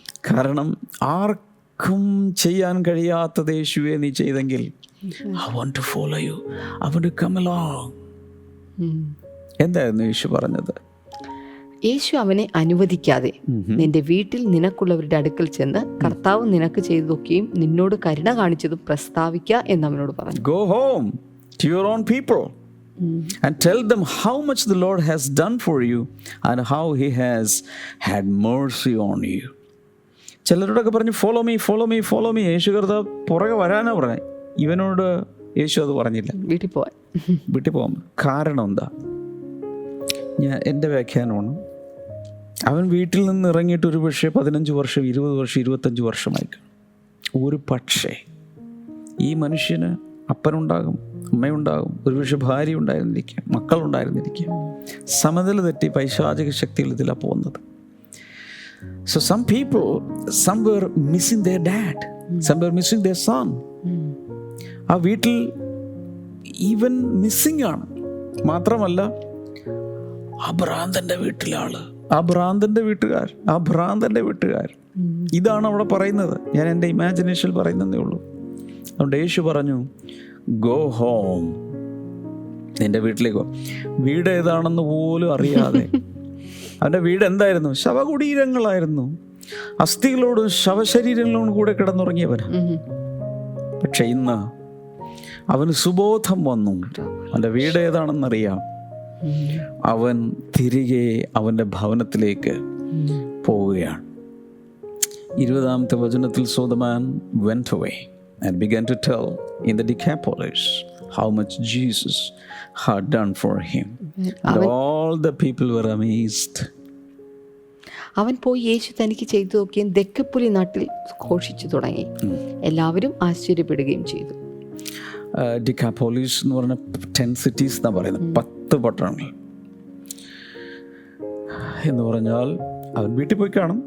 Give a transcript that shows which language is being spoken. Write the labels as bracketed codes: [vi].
[ml] കാരണം ആർക്കും ചെയ്യാൻ കഴിയാത്തത് യേശുവെ നീ ചെയ്തെങ്കിൽ [en] I want to follow you. I want to come along. [ml] എന്തായിരുന്നു യേശു പറഞ്ഞത്? യേശു അവനെ അനുവദിക്കാതെ നിന്റെ വീട്ടിൽ നിനക്കുള്ളവരുടെ അടുക്കൽ ചെന്ന് കർത്താവ് നിനക്ക് ചെയ്തതൊക്കെയും നിന്നോട് കരുണ കാണിച്ചതും പ്രസ്താവിക്കുക എന്ന് അവനോട് പറഞ്ഞു. [en] Go home to your own people and tell them how much the Lord has done for you and how he has had mercy on you. [ml] ചിലരോടൊക്കെ പറഞ്ഞു [en] follow me, follow me, follow me. [ml] യേശു കർത്താവ് പുറകെ വരാനാ പറഞ്ഞത്. ഇവനോട് യേശു അത് പറഞ്ഞില്ല, വീട്ടിൽ പോകാൻ. കാരണം എന്താ? എൻ്റെ വ്യാഖ്യാനമാണ്, അവൻ വീട്ടിൽ നിന്ന് ഇറങ്ങിയിട്ട് ഒരു പക്ഷേ 15 വർഷം, 20 വർഷം, 25 വർഷമായി. ഒരു പക്ഷേ ഈ മനുഷ്യന് അപ്പനുണ്ടാകും, അമ്മയുണ്ടാകും, ഒരുപക്ഷെ ഭാര്യ ഉണ്ടായിരുന്നിരിക്കാം, മക്കളുണ്ടായിരുന്നിരിക്കാം. സമനില തെറ്റി പൈശാചിക ശക്തികൾ ഇതിലാണ് പോകുന്നത്. [en] So some people, some were missing their dad, some were missing their son. [ml] ആ വീട്ടിൽ ഈവൻ മിസ്സിംഗ് ആണ്. മാത്രമല്ല ആ ഭ്രാന്തൻ്റെ വീട്ടിലാള്, ആ ഭ്രാന്തൻ്റെ വീട്ടുകാർ. ഇതാണ് അവിടെ പറയുന്നത്. ഞാൻ എൻ്റെ ഇമാജിനേഷനിൽ പറയുന്നതേ ഉള്ളൂ. അതുകൊണ്ട് യേശു പറഞ്ഞു, [en] go home, [ml] നിന്റെ വീട്ടിലേക്കോ. വീട് ഏതാണെന്ന് പോലും അറിയാതെ, അവൻ്റെ വീട് എന്തായിരുന്നു? ശവകുടീരങ്ങളായിരുന്നു. അസ്ഥികളോടും ശവശരീരങ്ങളോടും കൂടെ കിടന്നുറങ്ങിയവന്. പക്ഷെ ഇന്ന് അവന് സുബോധം വന്നു, അവൻ്റെ വീട് ഏതാണെന്നറിയാം. അവൻ തിരികെ അവൻ്റെ ഭവനത്തിലേക്ക് പോവുകയാണ്. 20ാമത്തെ വചനത്തിൽ, [en] so the man went away and began to tell in the Decapolis how much Jesus had done for him. And all the people were amazed. [ml] അവൻ പോയി യേശു തനിക്ക് ചെയ്തു നോക്കിയും ദെക്കപ്പുലി നാട്ടിൽ ഘോഷിച്ചു തുടങ്ങി. എല്ലാവരും ആശ്ചര്യപ്പെടുകയും ചെയ്തു. ഡിക്കാപോളിസ് എന്ന് പറഞ്ഞ 10 cities എന്നാണ് പറയുന്നത്, 10 പട്ടണങ്ങൾ എന്ന് പറഞ്ഞാൽ. അവൻ വീട്ടിൽ പോയി കാണും.